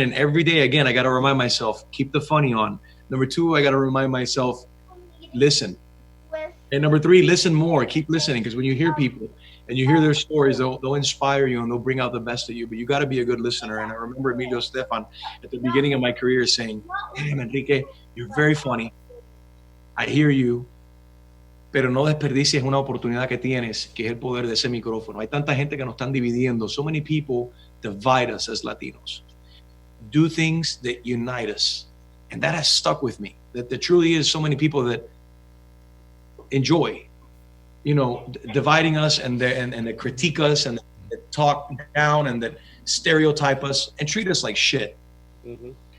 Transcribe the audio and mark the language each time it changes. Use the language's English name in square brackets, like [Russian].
[English] And every day, again, I got to remind myself, keep the funny on. Number 2, I got to remind myself, listen. And number 3, listen more. Keep listening, because when you hear people and you hear their stories, they'll inspire you and they'll bring out the best of you. But you got to be a good listener. And I remember Emilio Stefan at the beginning of my career saying, "Damn, Enrique, you're very funny. I hear you, [Spanish] pero no desperdicies una oportunidad que tienes, que es el poder de ese micrófono. Hay tanta gente que nos están dividiendo. [English] So many people divide us as Latinos. Do things that unite us." And that has stuck with me. That there truly is so many people that enjoy, you know, dividing us and that critique us and that talk down and that stereotype us and treat us like shit. Mm-hmm.